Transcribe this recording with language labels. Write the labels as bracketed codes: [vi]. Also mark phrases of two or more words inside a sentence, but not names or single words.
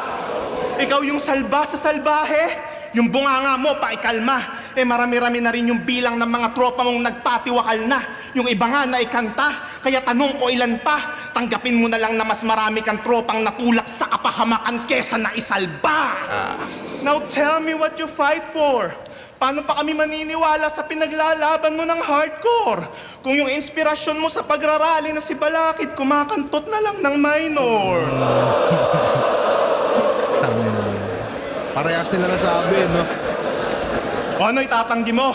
[tl] Ikaw yung salba sa salbahe, yung bunganga mo paikalma. Marami-rami na rin yung bilang ng mga tropa mong nagpatiwakal na. Yung iba nga na ikanta, kaya tanong ko ilan pa. Tanggapin mo na lang na mas marami kang tropang natulak sa kapahamakan kesa na isalba. [en] Now tell me what you fight for. [tl] Paano pa kami maniniwala sa pinaglalaban mo ng hardcore? Kung yung inspirasyon mo sa pagrarally na si Balakid kumakantot na lang ng minor. Parehas nila nasabi, no? O ano itatanggi mo?